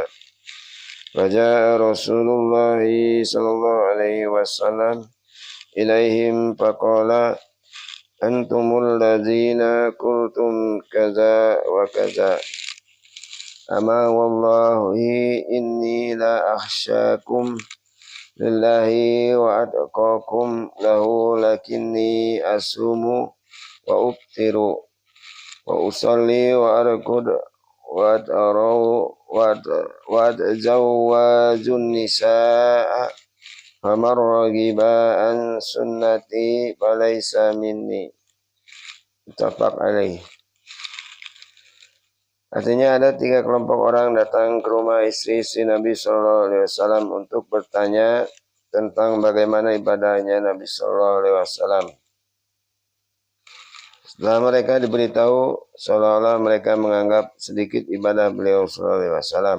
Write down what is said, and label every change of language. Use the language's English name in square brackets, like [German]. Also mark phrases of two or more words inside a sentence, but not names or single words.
[Arabic] فجاء رسول الله صلى الله عليه وسلم إليهم فقال أنتم الذين قلتم كذا وكذا. أما والله إني لأخشاكم لله وأتقاكم له لكني أصوم وأفطر وأصلي وأرقد وأتراو وأتزوج النساء فمن رغب عن سنتي فليس مني. متفق عليه. [Indonesian] Artinya ada 3 kelompok orang datang ke rumah istri-istri Nabi [Arabic] صلى الله عليه وسلم [Indonesian] untuk bertanya tentang bagaimana ibadahnya Nabi [Arabic] صلى الله عليه وسلم. [Indonesian] Setelah mereka diberitahu, seolah-olah mereka menganggap sedikit ibadah beliau [Arabic] صلى الله عليه وسلم.